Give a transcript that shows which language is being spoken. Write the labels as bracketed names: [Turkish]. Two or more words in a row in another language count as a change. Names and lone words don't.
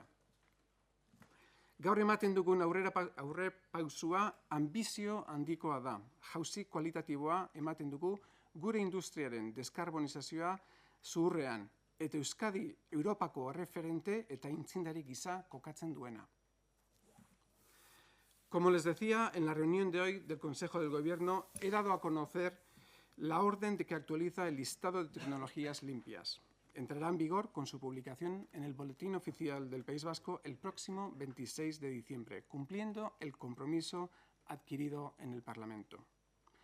[Basque] Gaur ematen dugun aurrepausua anbizio handikoa da. Jauzi kualitatiboa ematen dugu gure industriaren deskarbonizazioa zuhurrean eta Euskadi Europako erreferente eta intzindari gisa kokatzen duena. [Spanish] Como les decía, en la reunión de hoy del Consejo del Gobierno he dado a conocer la orden de que actualiza el listado de tecnologías limpias. Entrará en vigor con su publicación en el Boletín Oficial del País Vasco el próximo 26 de diciembre, cumpliendo el compromiso adquirido en el Parlamento.